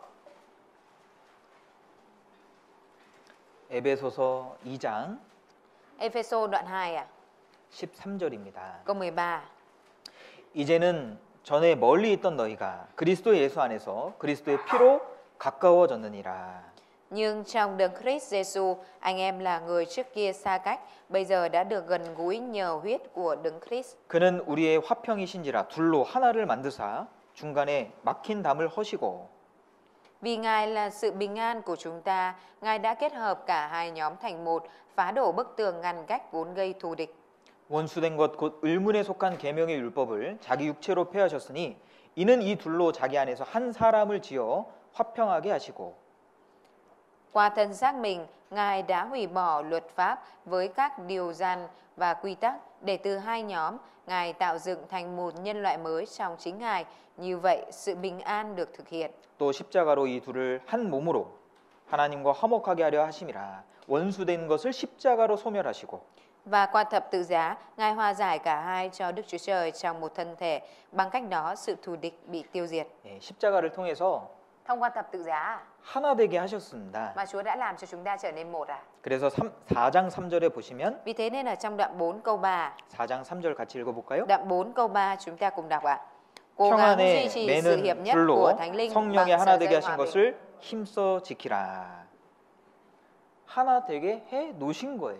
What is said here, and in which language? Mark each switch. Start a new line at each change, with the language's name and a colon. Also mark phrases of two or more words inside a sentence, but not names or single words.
Korean: 에베소서 2장
Vietnamese: Ephesos đoạn 2 à?
Korean: 13절입니다.
Vietnamese: Câu 13.
Korean: 이제는 전에 멀리 있던 너희가 그리스도 예수 안에서 그리스도의 피로 가까워졌느니라.
Vietnamese: Nhưng trong đấng Christ Jesus, anh em là người trước kia xa cách, bây giờ đã được gần gũi nhờ huyết của đấng Christ.
Korean: 그는 우리의 화평이신지라 둘로 하나를 만드사 중간에 막힌 담을 허시고
Vietnamese: Vì Ngài là sự bình an của chúng ta, Ngài đã kết hợp cả hai nhóm thành một, phá đổ bức tường ngăn cách vốn gây thù địch.
Korean: 원수된 것 곧 의문에 속한 계명의 율법을 자기 육체로 폐하셨으니 이는 이 둘로 자기 안에서 한 사람을 지어 화평하게 하시고
Vietnamese: Qua thân xác mình, Ngài đã hủy bỏ luật pháp với các điều răn và quy tắc để từ hai nhóm, Ngài tạo dựng thành một nhân loại mới trong chính Ngài. Như vậy, sự bình an được thực hiện.
Korean: 또 십자가로 이 둘을 한 몸으로 하나님과 화목하게 하려 하심이라 원수된 것을 십자가로 소멸하시고
Vietnamese: Và qua thập tự giá, Ngài hòa giải cả hai cho Đức Chúa Trời trong một thân thể. Bằng cách đó, sự thù địch bị tiêu diệt.
Korean: 예, 십자가를 통해서
Vietnamese: Thông qua thập tự giá
Korean: 하나 되게 하셨습니다.
Vietnamese: mà Chúa đã làm cho chúng ta trở nên một à?
Korean: 그래서 4장 3절에 보시면
Vietnamese: Vì thế nên ở trong đoạn 4 câu 3,
Korean: 4장 3절 같이 읽어볼까요?
Vietnamese: đoạn 4 câu 3 chúng ta cùng đọc ạ. Cố gắng
Korean: 평안에
Vietnamese: duy trì sự hiệp
Korean: 매는
Vietnamese: nhất
Korean: 불로
Vietnamese: của Thánh Linh bằng
Korean: 성령의 하나
Vietnamese: sợi
Korean: 되게
Vietnamese: dây
Korean: 하신
Vietnamese: hòa bình.
Korean: 것을 힘써 지키라. 하나 되게 해 놓으신 거예요.